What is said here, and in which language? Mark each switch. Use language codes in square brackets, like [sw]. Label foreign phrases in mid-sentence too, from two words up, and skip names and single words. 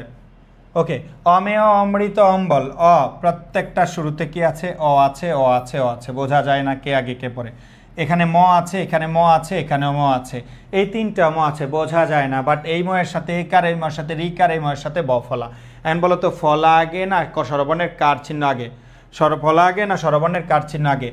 [bn] ওকে, অমেয়, অমৃত, অম্বল, অ প্রত্যেকটা শুরুতে কি আছে, অ আছে, অ আছে, অ আছে, বোঝা যায় না কে আগে কে পরে। এখানে ম আছে, এখানে ম আছে, এখানেও ম আছে, এই 3টা ম আছে, বোঝা যায় না, বাট এই ময়ের সাথে একার, এই ময়ের সাথে রিকার, এই ময়ের সাথে ব ফলা। এখন বলো তো, ফলা আগে না স্বরবর্ণের কার চিহ্ন আগে? ফলা আগে না স্বরবর্ণের কার চিহ্ন আগে?